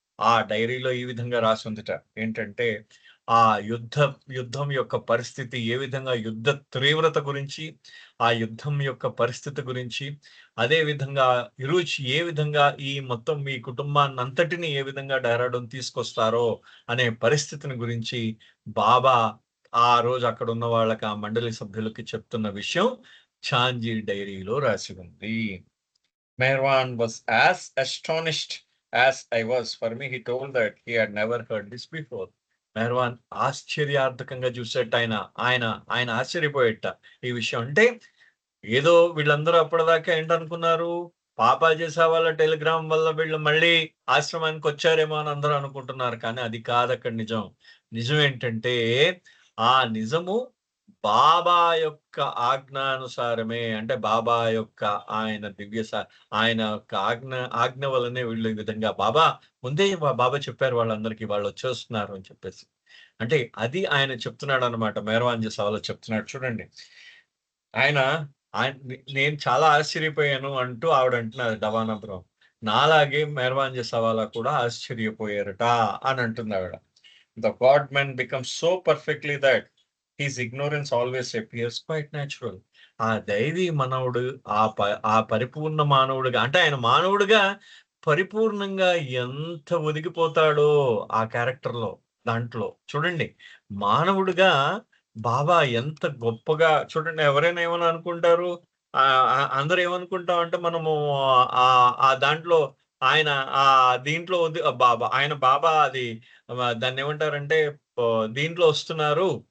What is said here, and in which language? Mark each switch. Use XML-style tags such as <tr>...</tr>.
<te>ఆ డైరీలో ఈ విధంగా రాసుందిట. ఏంటంటే ఆ యుద్ధం యొక్క పరిస్థితి ఏ విధంగా యుద్ధ తీవ్రత గురించి, ఆ యుద్ధం యొక్క పరిస్థితి గురించి, అదే విధంగా ఇరుచ్ ఏ విధంగా ఈ మొత్తం మీ కుటుంబాన్నంతటిని ఏ విధంగా డెహ్రాడూన్ తీసుకొస్తారో అనే పరిస్థితిని గురించి బాబా ఆ రోజు అక్కడున్న వాళ్ళకి, ఆ మండలి సభ్యులకి చెప్తున్న విషయం ఛాంజీ డైరీలో రాసి ఉంది.</te> <en>Merwan was as astonished as I was. For me, he told that he had never heard this before.</en> <te>Meherwan ఆశ్చర్యార్థకంగా చూసేట ఆయన ఆశ్చర్యపోయేట ఈ విషయం. అంటే ఏదో వీళ్ళందరూ అప్పటిదాకా ఏంటనుకున్నారు, పాపా చేసే వాళ్ళ టెలిగ్రామ్ వల్ల వీళ్ళు మళ్ళీ ఆశ్రమానికి వచ్చారేమో అని అందరూ అనుకుంటున్నారు. కానీ అది కాదక్కడ నిజం. నిజం ఏంటంటే ఆ నిజము బాబా యొక్క ఆజ్ఞానుసారమే. అంటే బాబా యొక్క ఆయన ఆయన యొక్క ఆజ్ఞ వల్లనే వీళ్ళు ఈ విధంగా ముందే బాబా చెప్పారు వాళ్ళందరికీ వాళ్ళొచ్చేస్తున్నారు అని చెప్పేసి. అంటే అది ఆయన చెప్తున్నాడన్నమాట. మెహర్వాన్ జసావాలా చెప్తున్నాడు చూడండి. ఆయన నేను చాలా ఆశ్చర్యపోయాను అంటూ ఆవిడ అంటున్నారు డవానా బ్రౌన్. నాలాగే మెహర్వాన్ జసావాలా కూడా ఆశ్చర్యపోయారట అని అంటుందావిడ.</te> <en>The God man becomes so perfectly that his ignorance always appears quite natural.</en> <te>ఆ దైవీ మనవుడు ఆ పరిపూర్ణ మానవుడుగా అంటే ఆయన మానవుడిగా పరిపూర్ణంగా ఎంత ఒదిగిపోతాడో ఆ క్యారెక్టర్‌లో దాంట్లో. చూడండి మానవుడిగా బాబా ఎంత గొప్పగా చూడండి ఎవరైనా ఏమని అనుకుంటారు అందరూ ఏమనుకుంటామంటే మనము ఆ దాంట్లో ఆయన దీంట్లో ఆయన బాబా అది దాన్నేమంటారంటే దీంట్లో వస్తున్నారు.</te>